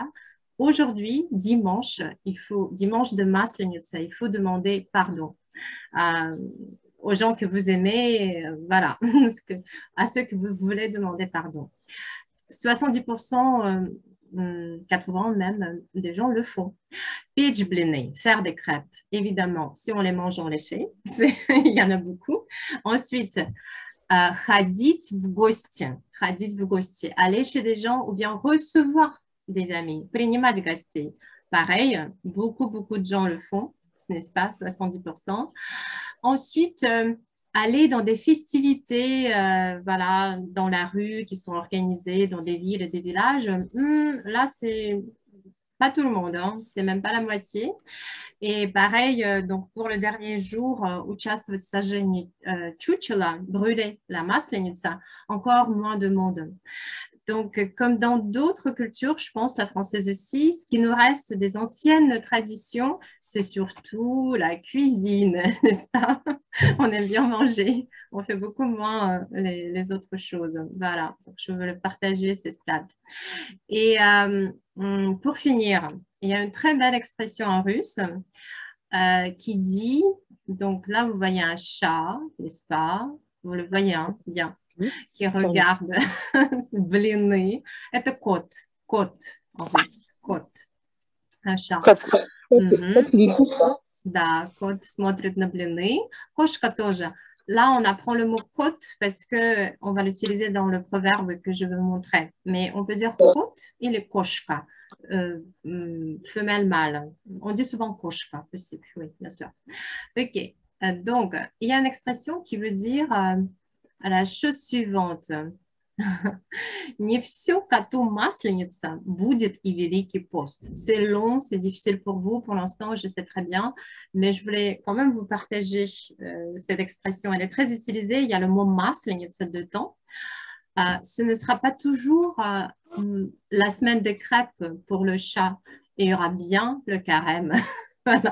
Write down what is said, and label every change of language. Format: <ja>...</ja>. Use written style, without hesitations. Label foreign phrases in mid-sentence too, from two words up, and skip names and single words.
<fr>Aujourd'hui, dimanche, dimanche de Maslenitsa, il faut demander pardon à- aux gens que vous aimez, voilà, à ceux que vous voulez demander pardon. 70%, 80 même, des gens le font. Peach blini, faire des crêpes. Évidemment, si on les mange, on les fait. Il y en a beaucoup. Ensuite,</fr> <ru>ходить в гости. Ходить в гости.</ru> <fr>Aller chez des gens ou bien recevoir des amis.</fr> <ru>Принимать гостей.</ru> <fr>Pareil, beaucoup, beaucoup de gens le font, n'est-ce pas? 70%. Ensuite, aller dans des festivités, voilà, dans la rue qui sont organisées dans des villes et des villages. Là, c'est pas tout le monde, hein, c'est même pas la moitié. Et pareil, donc pour le dernier jour,</fr> <ru>участвовать в сожжении чучела,</ru> <fr>brûler la maslenitsa, encore moins de monde. Donc, comme dans d'autres cultures, je pense la française aussi, ce qui nous reste des anciennes traditions, c'est surtout la cuisine, n'est-ce pas? On aime bien manger, on fait beaucoup moins les autres choses. Voilà, donc je veux le partager ces stats. Et pour finir, il y a une très belle expression en russe qui dit, donc là, vous voyez un chat, n'est-ce pas? Vous le voyez, hein, bien, Oui, qui clairement. regarde</fr> <ru>блины. Это кот, кот</ru> <fr>en russe, кот, un chat. Ça, Мгм. c'est des couches, ça.</fr> <ru>Да, кот смотрит на блины. Кошка тоже.</ru> <fr>Là, on apprend le mot côte parce que on va l'utiliser dans le proverbe que je vais vous montrer. Mais on peut dire côte, il est koshka, femelle mâle. On dit souvent koshka aussi, oui, bien sûr. Ok. Donc, il y a une expression qui veut dire la chose suivante.</fr> <ru>Не все коту масленица будет и Великий пост.</ru> <fr>C'est long, c'est difficile pour vous pour l'instant, je sais très bien, mais je voulais quand même vous partager cette expression. Elle est très utilisée. Il y a le mot масленица dedans. Ce ne sera pas toujours la semaine des crêpes pour le chat. Il y aura bien le carême. Voilà.</fr>